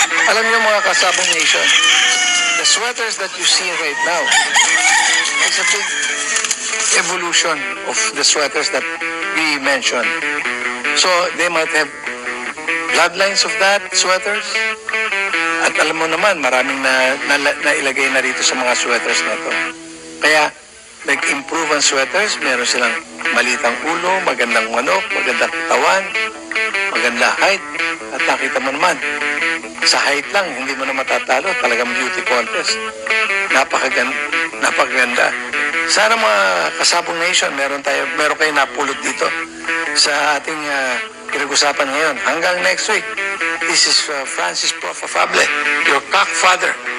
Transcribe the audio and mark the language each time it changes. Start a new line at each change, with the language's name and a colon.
Filipino: Alam niyo mga kasabong nation,
English: the sweaters that you see right now, it's a big evolution of the sweaters that we mentioned. So, they might have bloodlines of that sweaters.
Filipino: At alam mo naman, maraming nailagay na rito sa mga sweaters na to. Kaya, nag-improve ang sweaters. Meron silang malitang ulo, magandang manok, magandang katawan, maganda height. At nakita mo naman, sa height lang, hindi mo na matatalo. Talagang beauty contest. Napakaganda. Sana mga kasabong nation, meron kayo napulot dito sa ating pinag-usapan ngayon. Hanggang
English: next week, this is Francis Prof. Afable, your cock father.